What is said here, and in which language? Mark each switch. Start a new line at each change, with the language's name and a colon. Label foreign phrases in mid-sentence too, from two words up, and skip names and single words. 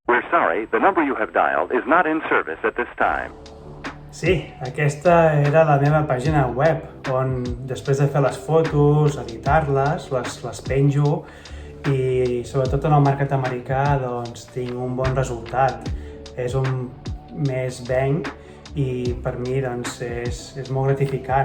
English: sorry, the number you have dialed is not in service at this time.
Catalan: Sí, aquesta era la meva pàgina web, on després de fer les fotos, editar-les, les penjo i sobretot en el mercat americà doncs tinc un bon resultat. És un més banc i per mi doncs és molt gratificant.